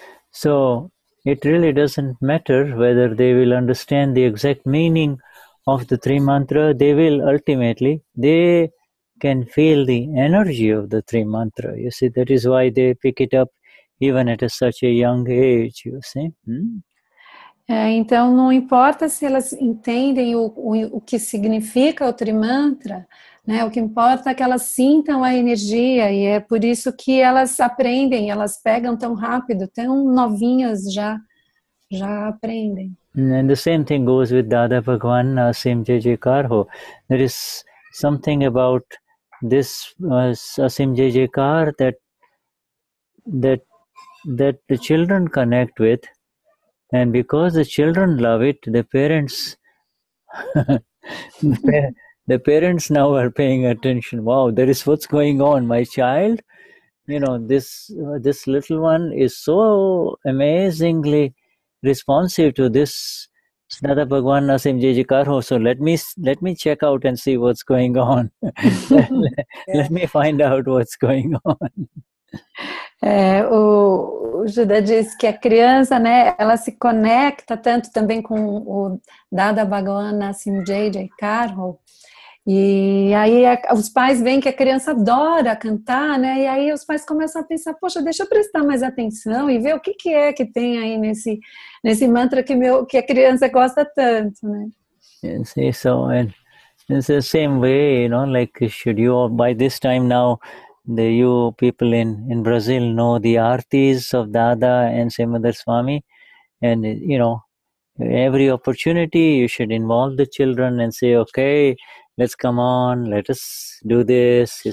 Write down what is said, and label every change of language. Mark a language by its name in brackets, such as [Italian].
[English] So it really doesn't matter whether they will understand the exact meaning of the three mantra. They will ultimately, they can feel the energy of the three mantra. You see, that is why they pick it up even at such a young age, you see. [Portuguese] Então, não importa se elas entendem o que significa o Trimantra, né? O que importa é que elas sintam a energia, e é por isso que elas aprendem, elas pegam tão rápido, tão novinhas já aprendem. [English] And the same thing goes with Dada Bhagwan Asim Jai Karho. There is something about this Asim Jai Kar that the children connect with, and because the children love it, the parents the parents now are paying attention. Wow, there is what's going on. My child, this little one is so amazingly responsive to this Dada Bhagwan Asim Jai Karho. So let me check out and see what's going on. Let me find out what's going on. [Portuguese] O Shuddha diz que a criança, né, ela se conecta tanto também com o Dada Bhagwan Asim Jai Karho, e aí os pais veem que a criança adora cantar, né, e aí os pais começam a pensar, poxa, deixa eu prestar mais atenção e ver o que é que tem aí nesse mantra que a criança gosta tanto, né. [English] See, so and it's the same way, like should you by this time now, you people in Brazil know the artis of Dada and Simandar Swami, and every opportunity you should involve the children and say, okay, let's come on, let us do this.